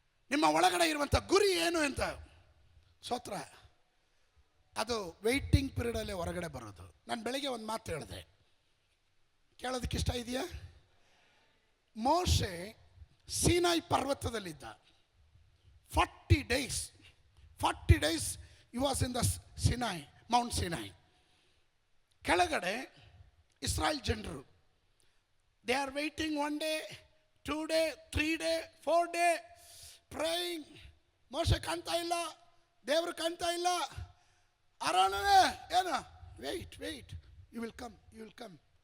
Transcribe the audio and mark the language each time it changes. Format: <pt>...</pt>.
<kn>ನಿಮ್ಮ ಒಳಗಡೆ ಇರುವಂಥ ಗುರಿ ಏನು ಅಂತ ಸ್ತೋತ್ರ. ಅದು ವೇಟಿಂಗ್ ಪೀರಿಯಡಲ್ಲೇ ಹೊರಗಡೆ ಬರೋದು. ನಾನು ಬೆಳಗ್ಗೆ ಒಂದು ಮಾತು ಹೇಳಿದೆ, ಕೇಳೋದಕ್ಕೆ ಇಷ್ಟ ಇದೆಯಾ? ಮೋಶೆ ಸೀನಾಯಿ ಪರ್ವತದಲ್ಲಿದ್ದ 40 days.</kn> <en>40 days he was in the Sinai, Mount Sinai.</en> <kn>ಕೆಳಗಡೆ ಇಸ್ರಾಯೇಲ್ ಜನರು,</kn> <en>They are waiting 1 day, 2 day, 3 day, 4 day praying.</en> <kn>ಮೋಶೆ ಕಾಣ್ತಾ ಇಲ್ಲ, ದೇವರು ಕಾಣ್ತಾ ಇಲ್ಲ. ಆರೋನನೇ ಏನು,</kn> <en>Wait you will come.</en>